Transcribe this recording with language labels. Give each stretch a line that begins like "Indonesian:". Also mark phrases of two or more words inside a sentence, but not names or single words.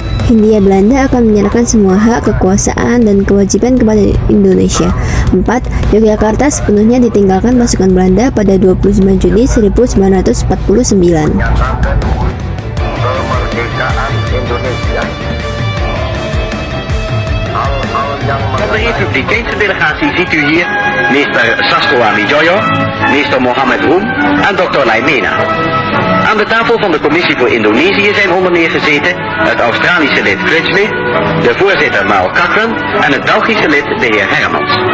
Indonesian: Hindia Belanda akan menyerahkan semua hak, kekuasaan, dan kewajiban kepada Indonesia. 4. Yogyakarta sepenuhnya ditinggalkan pasukan Belanda pada 29 Juni 1949. Kemerdekaan Indonesia.
Dutch: Van de Republikeinse delegatie ziet u hier meester Sasko Amijoyo, meester Mohammed Roem en dokter Laimena. Aan de tafel van de commissie voor Indonesië zijn onder meer gezeten het Australische lid Critchley, de voorzitter Mao Kakren en het Belgische lid de heer Hermans.